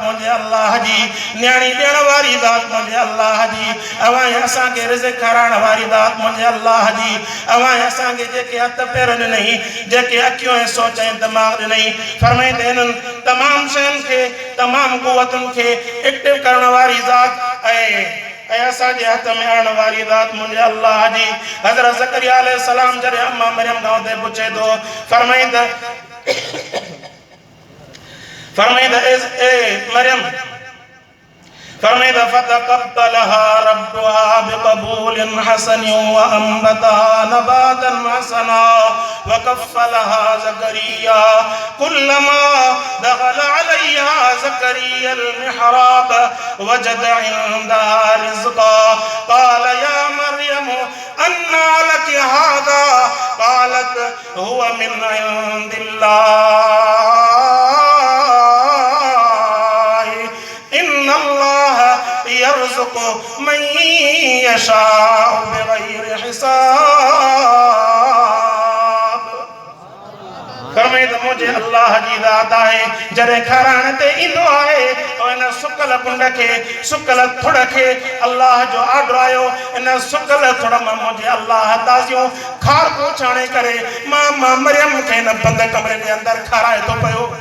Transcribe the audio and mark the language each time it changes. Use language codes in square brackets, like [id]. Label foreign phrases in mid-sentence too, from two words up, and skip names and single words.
[sd] मुंहिंजे अल्लाह जी न्याणी ॾियण वारी ज़ात मुंहिंजे अल्लाह जी अवां असांखे रिज़्क़ खाराइण वारी ज़ात मुंहिंजे अल्लाह जी अवां असांखे जेके हथ पेर ॾिनई जेके अखियूं ऐं सोच ऐं दिमाग़ ॾिनई फरमाईंदे हिननि तमामु शयुनि खे तमामु क़ुवतुनि खे एक्टिव करण वारी ज़ात ऐं असांजे हथ में आणण वारी ज़ात मुंहिंजे अल्लाह जी हज़रत ज़करिया अलैहिस्सलाम जॾहिं अम्मा मरियम खां उते पुछे थो फरमाईंदा ए मरियम फरमाईंदा [ar] فتقبلها ربها بقبول حسن وأنبتها نباتا حسنا وكفلها زكريا كلما دخل عليها زكريا المحراب وجد عندها رزقا قال يا مريم أنى لك هذا قالت هو من عند الله يرزق من يشاء بغير [sd] हिसाब फरमाईंदा मुंहिंजे अल्लाह जी ज़ात औलाद आहे जॾहिं खाराइण ते ईंदो आहे ऐं इन सुकल पुंड खे सुकल थुड़ खे अल्लाह जो आर्डर आयो इन सुकल थुड़ मां मुंहिंजे अल्लाह ताज़ियूं खार पहुचाणे करे मां मरियम खे इन बंद कमरे जे अंदरि खाराए थो पियो।